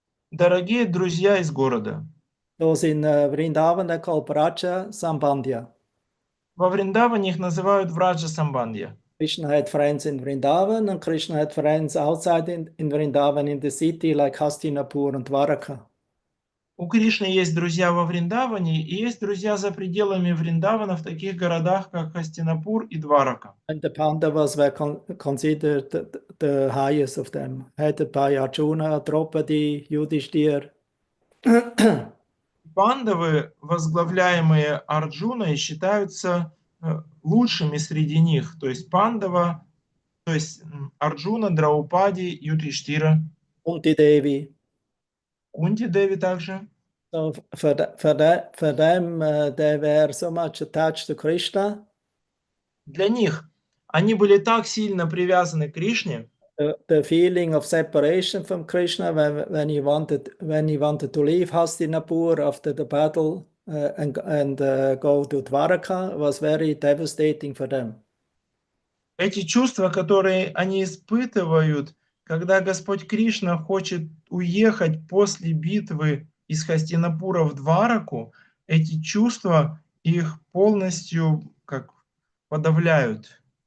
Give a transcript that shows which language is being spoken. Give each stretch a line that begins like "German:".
Russian: Дорогие друзья из города.
English: Those in Vrindavan, they're called Braja Sambandhya.
Russian: Во Вриндаване их называют Враджа Самбандья.
English: Krishna had friends in Vrindavan and Krishna had friends outside in Vrindavan in the city like Hastinapur and Dwaraka.
Russian: У Кришны есть друзья во Вриндаване и есть друзья за пределами Вриндавана в таких городах, как Хастинапур и Дварака.
English: And the Pandavas were considered the highest of them, headed by Arjuna, Draupadi, Yudhishthir.
Russian: Пандавы, возглавляемые Арджуной, считаются лучшими среди них. То есть Пандава, то есть Арджуна, Драупади, Юдхиштхира.
English: Kunti Devi.
Russian: Кунти Деви также.
English: So for them, they were so much attached to Krishna.
Russian: Для них они были так сильно привязаны к Кришне.
English: The feeling of separation from Krishna when he wanted to leave Hastinapur after the battle and go to Dwaraka was very devastating for them.
Russian: Эти чувства, которые они испытывают, когда Господь Кришна хочет уехать после битвы из Хастинапура в Двараку, эти чувства их полностью как подавляют.